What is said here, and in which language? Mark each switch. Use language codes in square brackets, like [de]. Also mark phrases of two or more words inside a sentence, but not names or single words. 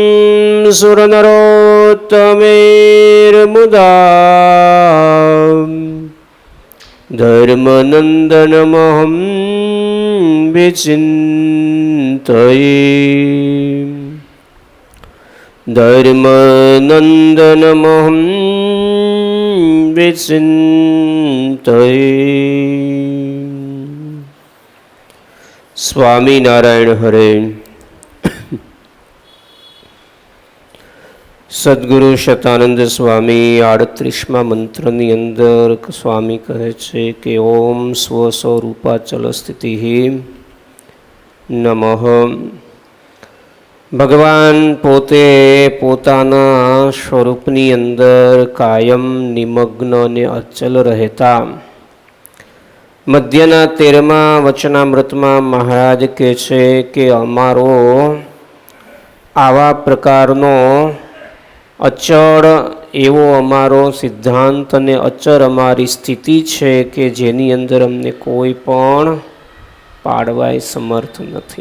[sa] सुरनरोत्तमैर्मुदा धर्मनन्दनमहं विचिन्तये धर्मनन्दनमहं विचिन्तये। स्वामीनारायण हरे। [gu] सद्गुरु शतानंद स्वामी 38મા મંત્રની અંદર સ્વામી કહે છે કે [sa] ઓમ સ્વસ્વરૂપાચલ સ્થિતિ નમઃ। [gu] ભગવાન પોતે પોતાના સ્વરૂપની અંદર કાયમ નિમગ્ન અને અચલ રહેતા મધ્યના 13મા વચનામૃતમાં મહારાજ કહે છે કે અમારો આવા પ્રકારનો અચળ એવો અમારો સિદ્ધાંત અને અચર અમારી સ્થિતિ છે કે જેની અંદર અમને કોઈ પણ પાડવાય સમર્થ નથી।